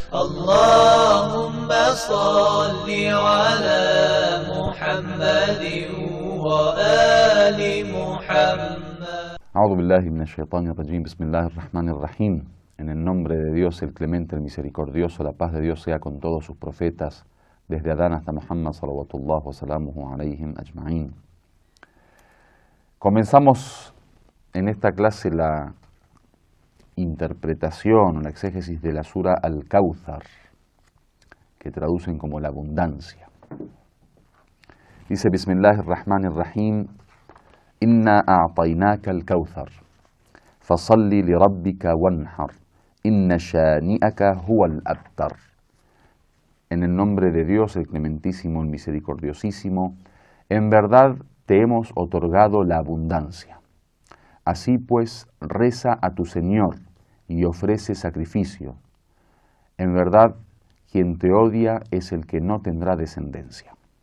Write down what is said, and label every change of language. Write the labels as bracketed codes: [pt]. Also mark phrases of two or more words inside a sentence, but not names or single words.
[ar] اللهم صل على محمد وآل محمد. أعوذ بالله من الشيطان الرجيم. بسم الله الرحمن الرحيم. [es] En el nombre de Dios, el clemente, el misericordioso, la paz de Dios sea con todos sus profetas, desde Adán hasta Muhammad, [ar] صلوات الله وسلامه عليهم أجمعين. [es] Comenzamos en esta clase la interpretación o la exégesis de la sura Al-Kawthar, que traducen como la abundancia. Dice, [ar] بسم الله الرحمن الرحيم، إنا أعطيناك الكوثر، فصل لربك وانحر، إن شانئك هو الأبتر. [es] En el nombre de Dios, el clementísimo, el misericordiosísimo, en verdad te hemos otorgado la abundancia. Así pues, reza a tu Señor y ofrece sacrificio. En verdad, quien te odia es el que no tendrá descendencia.